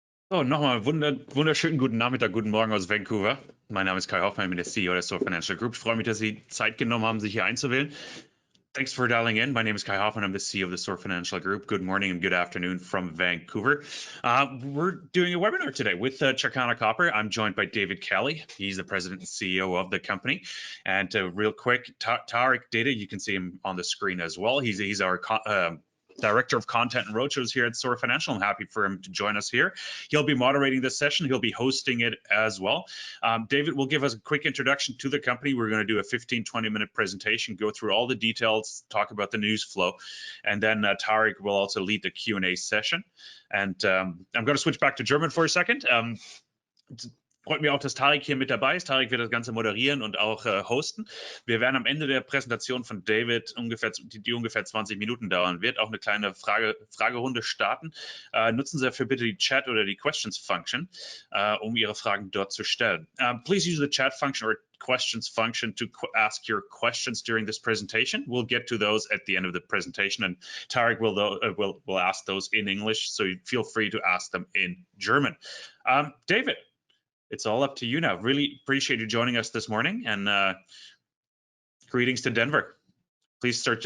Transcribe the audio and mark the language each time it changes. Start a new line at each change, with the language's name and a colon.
German: So, nochmal wunderschönen guten Nachmittag, guten Morgen aus Vancouver. Mein Name ist Kai Hoffmann, ich bin der CEO der Soar Financial Group. Ich freue mich, dass Sie Zeit genommen haben, sich hier einzuwählen.
English: Thanks for dialing in. My name is Kai Hoffmann. I'm the CEO of the Soar Financial Group. Good morning and good afternoon from Vancouver. We're doing a webinar today with Chakana Copper. I'm joined by David Kelley. He's the president and CEO of the company. And real quick, Tarik, Dede, you can see him on the screen as well. He's our Director of Content and Roadshows here at Soar Financial. I'm happy for him to join us here. He'll be moderating this session. He'll be hosting it as well. David will give us a quick introduction to the company. We're going to do a 15-20 minute presentation, go through all the details, talk about the news flow, and then Tarik will also lead the Q&A session. And I'm going to switch back to German for a second.
German: Freut mich auch, dass Tarik hier mit dabei ist. Tarik wird das Ganze moderieren und auch hosten. Wir werden am Ende der Präsentation von David die ungefähr 20 Minuten dauern wird, auch eine kleine Fragerunde starten. Nutzen Sie dafür bitte die Chat oder die Questions Function, um Ihre Fragen dort zu stellen.
English: Please use the chat function or questions function to ask your questions during this presentation. We'll get to those at the end of the presentation, and Tarik will ask those in English, so feel free to ask them in German. David, it's all up to you now. Really appreciate you joining us this morning, and greetings to Denver. Please start.